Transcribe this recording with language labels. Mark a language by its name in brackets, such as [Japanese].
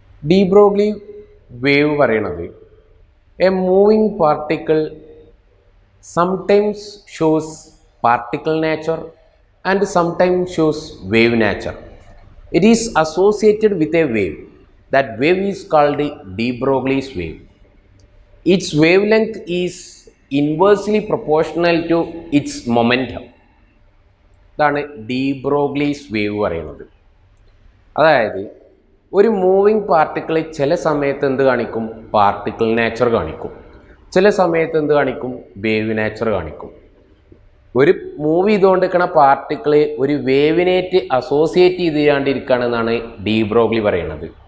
[English] de Broglie wave [Malayalam] പറയണത് [English] A moving particle sometimes shows particle nature and sometimes shows wave nature. It is associated with a wave. That wave is called de Broglie's wave. Its wavelength is inversely proportional to its momentum. [Malayalam] ഇതാണ് D Broglie's wave പറയുന്നത്. അതായത് ഒരു moving particle ചില സമയത്ത് എന്ത് കാണിക്കും, particle nature കാണിക്കും, ചില സമയത്ത് എന്ത് കാണിക്കും, വേവ് നേച്ചർ കാണിക്കും. ഒരു മൂവ് ചെയ്തുകൊണ്ടിരിക്കുന്ന പാർട്ടിക്കിൾ ഒരു വേവിനേറ്റ് അസോസിയേറ്റ് ചെയ്തുകൊണ്ടിരിക്കുകയാണെന്നാണ് ഡി ബ്രോഗ്ലി പറയുന്നത്.